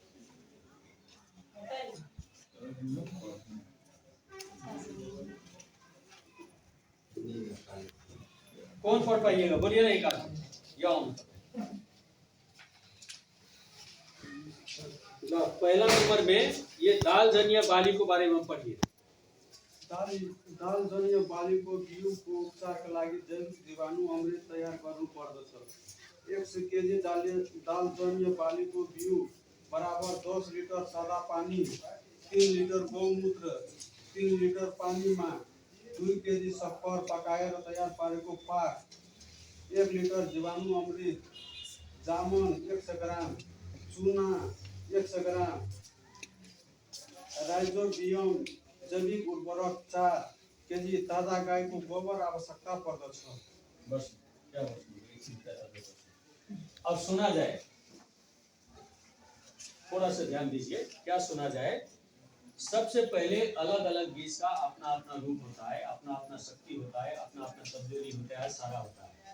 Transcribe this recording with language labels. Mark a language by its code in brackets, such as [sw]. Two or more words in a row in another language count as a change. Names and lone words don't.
[hi] कौन पढ़ पाइएगा, बोलिए ना एक आदमी। पहला नंबर में ये दाल जनिया बाली को बारे में पढ़िए। [ne] दाल जन्य बालीको बिउको उपचारका लागि जैविक जीवाणु अमृत तयार गर्नु पर्दछ। 100 केजी दाल जन्य बालीको बिउ बराबर 10 लिटर सादा पानी, 3 लिटर गौमूत्र, 3 लिटर पानीमा 2 केजी शक्कर पकाएर तयार पारेको पाक, 1 लिटर जीवाणु अमृत, जामुन 100 ग्राम, चुना 100 ग्राम, राइजोबियम जैविक उर्वरक 4 केजी, ताजा गाईको गोबर आवश्यकता पर्दछ। [hi] बस क्या अब सुना जाए, थोड़ा सा ध्यान दीजिए, क्या सुना जाए। सबसे पहले अलग अलग बीज का अपना अपना रूप होता है, अपना अपना शक्ति होता है, अपना अपना कमजोरी होता है, सारा होता है।